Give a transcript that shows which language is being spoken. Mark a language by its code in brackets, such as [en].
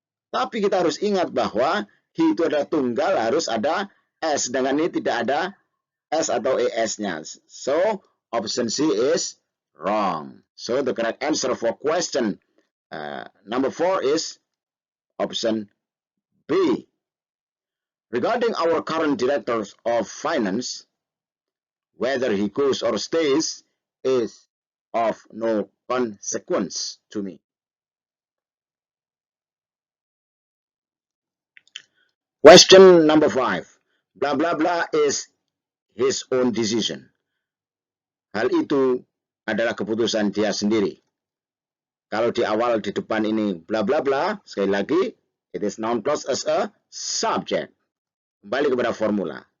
[id] Tapi kita harus ingat bahwa he itu adalah tunggal, harus ada S. Sedangkan ini tidak ada S atau ES-nya. [en] So, option C is wrong. So, the correct answer for question number 4 is option B. Regarding our current director of finance, whether he goes or stays is of no consequence to me. Question number 5. Blah blah blah is his own decision. [id] Hal itu adalah keputusan dia sendiri. Kalau di awal di depan ini bla bla bla, sekali lagi [en] it is noun clause as a subject. [id] Kembali kepada formula.